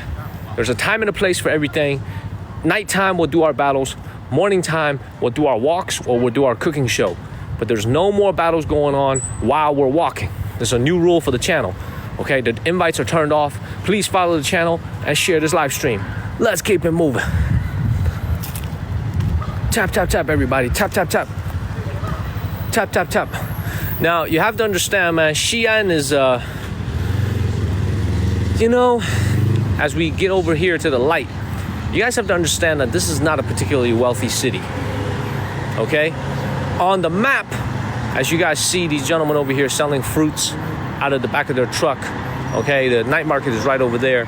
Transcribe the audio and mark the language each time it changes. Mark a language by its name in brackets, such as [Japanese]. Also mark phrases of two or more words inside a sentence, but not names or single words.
[English] There's a time and a place for everything. Nighttime, we'll do our battles. Morning time, we'll do our walks or we'll do our cooking show. But there's no more battles going on while we're walking. There's a new rule for the channel. Okay, the invites are turned off. Please follow the channel and share this live stream. Let's keep it moving. Tap, tap, tap, everybody. Tap, tap, tap. Tap, tap, tap. Now, you have to understand, man, Xi'an is, you know, as we get over here to the light, you guys have to understand that this is not a particularly wealthy city. Okay? On the map, as you guys see these gentlemen over here selling fruits out of the back of their truck, okay, the night market is right over there.